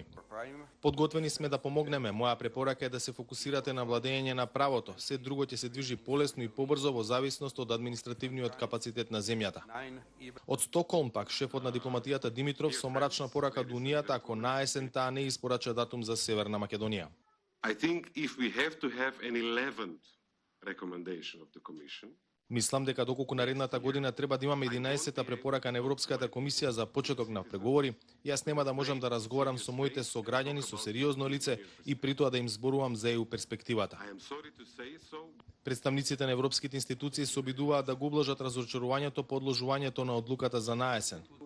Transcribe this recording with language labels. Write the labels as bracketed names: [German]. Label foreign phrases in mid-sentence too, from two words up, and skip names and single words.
[Macedonian] Подготвени сме да помогнеме. Моја препорака е да се фокусирате на владење на правото. Се друго ќе се движи полесно и побрзо во зависност од административниот капацитет на земјата. Од Стокхолм пак шефот на дипломатијата Димитров со мрачна порака до Унијата ако наесен таа не испорача датум за Северна Македонија. [English] I think if we have to have an 11th recommendation of the Commission, [Macedonian] Мислам дека доколку наредната година треба да имаме 11-та препорака на Европската комисија за почеток на преговори, јас нема да можам да разговарам со моите сограѓани со сериозно лице и при тоа да им зборувам за ЕУ перспективата. Представниците на европските институции се обидуваат да го ублажат разочарувањето по одложувањето на одлуката за наесен.